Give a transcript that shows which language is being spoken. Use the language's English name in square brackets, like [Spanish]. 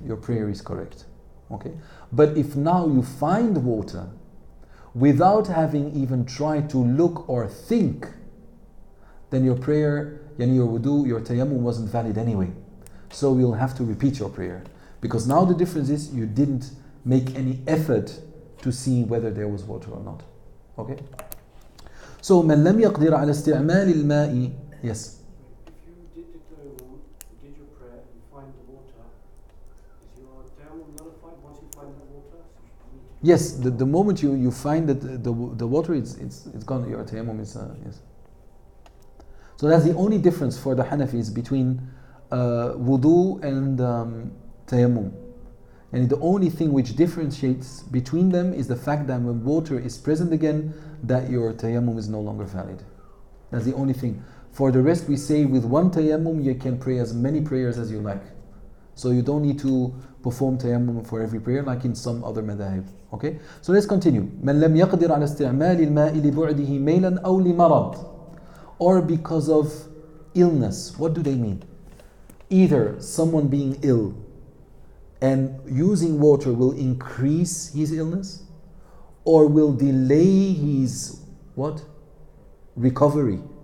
[English] Your prayer is correct. Okay? But if now you find water without having even tried to look or think, then your prayer, your wudu, your tayammum wasn't valid anyway. So you'll have to repeat your prayer. Because now the difference is you didn't make any effort to see whether there was water or not. Okay? [Arabic] So, من لم يقدر على استعمال الماء. [English] Yes. If you did your prayer and find the water, is your tayammum nullified once you find the water? Yes, the moment you find that the water, it's gone. Your tayammum is yes. So that's the only difference for the Hanafis between wudu and tayammum. And the only thing which differentiates between them is the fact that when water is present again, that your tayammum is no longer valid. That's the only thing. For the rest, we say with one tayammum, you can pray as many prayers as you like. So you don't need to perform tayammum for every prayer like in some other madhahib. Okay? So let's continue. [Arabic] من لم يقدر على استعمال الماء لبعده ميلا أو لمرض. [English] Or because of illness. What do they mean? Either someone being ill and using water will increase his illness, or will delay his what? Recovery.